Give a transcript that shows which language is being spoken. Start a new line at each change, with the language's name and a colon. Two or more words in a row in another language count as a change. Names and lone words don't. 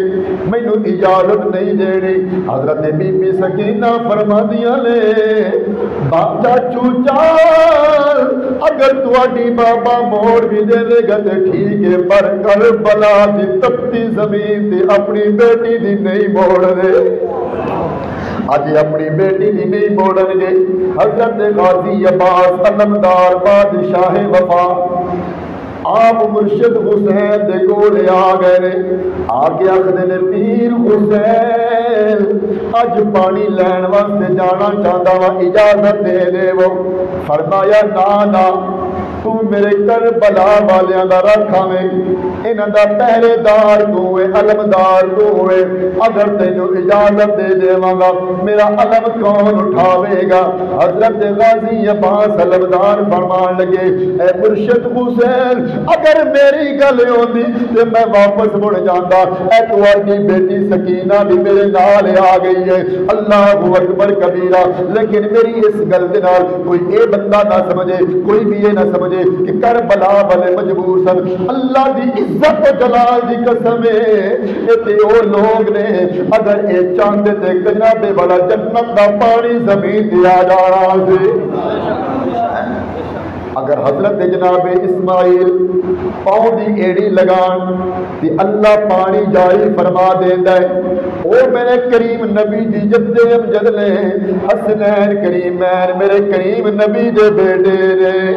Punjabi: میں نو اجازت نہیں دینی حضرت بی بی سکینہ فرما دیا لے چاچو چال اگر تواڈی بابا موڑ بھی دے دے گا تے ٹھیک ہے پر کربلا دی تپتی زمین تے اپنی بیٹی دی نہیں موڑ دے آج اپنی بیٹی دی نہیں موڑن گے حضرت غازی عباس علمدار بادشاہ وفا آپ مرشد حسین دے کولے آ گئے آگے آخدے نے پیر حسین اج پانی لین واسطے جانا چاہتا وا اجازت دے دے وہ فرمایا نا تو میرے کربلا والیاں دا رکھا میں انہاں دا پہرے دار تو ہے علمدار تو ہے اگر تینو اجازت دے دیواں گا میرا علم کون اٹھاوے گا حضرت غازی عباس علمدار فرمان لگے اے مرشد حسین اگر میری گل ہوندی تے میں واپس مڑ جاندا اے تواڈی بیٹی سکینہ بھی میرے نال آ گئی ہے اللہ اکبر کبیرہ لیکن میری اس گل دے نال کوئی اے بندہ نہ سمجھے کوئی بھی یہ نہ سمجھے کہ کربلا والے مجبور سن اللہ دی عزت و جلال دی قسم ہے تے او لوگ نے اگر اے چاندے تے جناب والا جنت دا پانی زمین تے آ جانا سی اگر حضرت جناب اسماعیل پاؤں دی ایڑی لگان تے اللہ پانی جاری فرما دیندا ہے او میرے کریم نبی دی جد امجد نے حسنین کریمین میرے کریم نبی دے بیٹے نے